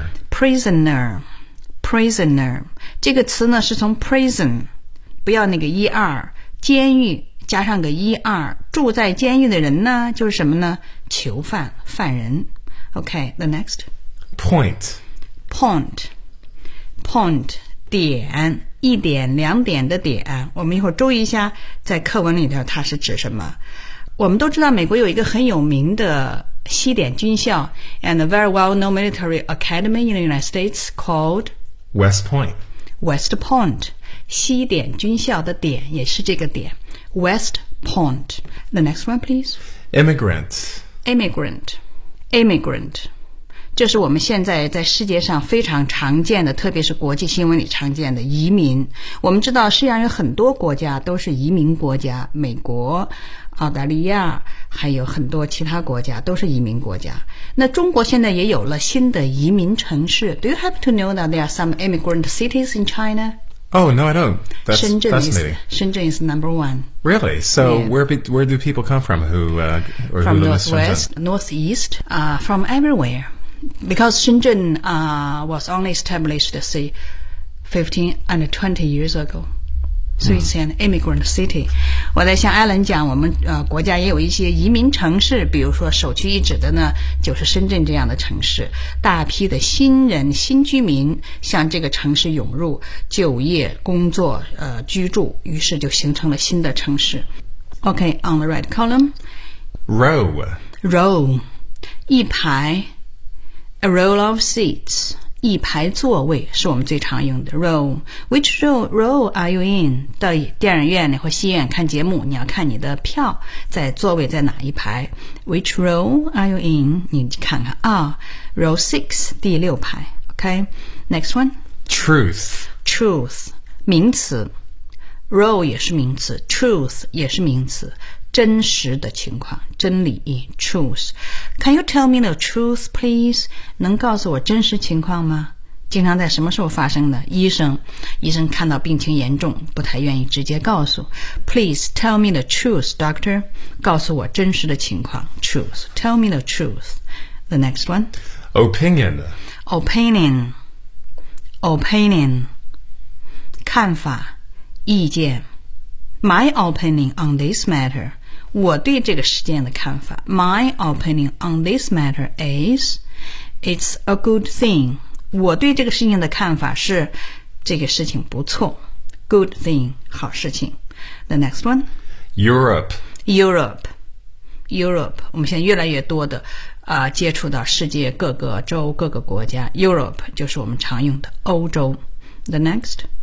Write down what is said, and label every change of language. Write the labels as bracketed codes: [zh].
[en] Prisoner [zh] 这个词呢是从 prison 不要那个 er监狱加上个一二住在监狱的人呢就是什么呢囚犯犯人 [en] OK the next Point [zh] 点一点两点的点我们一会儿注意一下在课文里头它是指什么我们都知道美国有一个很有名的西点军校 [en] and a very well known military academy in the United States called West Point [zh] 西点军校的点也是这个点 West Point The next one please [en] Immigrant [zh] 这是我们现在在世界上非常常见的特别是国际新闻里常见的移民我们知道世界上有很多国家都是移民国家美国澳大利亚还有很多其他国家都是移民国家那中国现在也有了新的移民城市 [en] Do you happen to know that there are some immigrant cities in China? Oh, no, I don't. That's fascinating. Shenzhen is number one. Really? So where do people come from? Who from northwest, northeast, from everywhere. Because Shenzhen was only established, say, 15 and 20 years ago. So it's an immigrant city. [zh] 我在向 Alan 讲我们国家也有一些移民城市比如说首屈一指的呢就是深圳这样的城市大批的新人新居民向这个城市涌入就业工作居住于是就形成了新的城市 [en] OK, on the right column Row [zh] 一排 [en] A row of seats [zh] 一排座位是我们最常用的 row. [en] Which row are you in? [zh] 到电影院里或戏院看节目你要看你的票在座位在哪一排 [en] Which row are you in? [zh] 你看看啊、 [en] oh, Row 6, [zh] 第六排 [en] OK, next one Truth [zh] 名词 Row 也是名词 Truth 也是名词真实的情况真理 Truth [en] Can you tell me the truth please [zh] 能告诉我真实情况吗经常在什么时候发生的？医生看到病情严重，不太愿意直接告诉。 [en] Please tell me the truth, doctor. [zh] 告诉我真实的情况。Truth. [en] Tell me the truth. The next one. Opinion. Opinion. Opinion. [zh] 看法，意见。 [en] My opinion on this matter. [zh] 我对这个事件的看法。 [en] My opinion on this matter is, it's a good thing. [zh] 我对这个事情的看法是这个事情不错 good thing 好事情 [en] the next one Europe [zh] 我们现在越来越多的、接触到世界各个州各个国家 Europe 就是我们常用的欧洲 [en] the next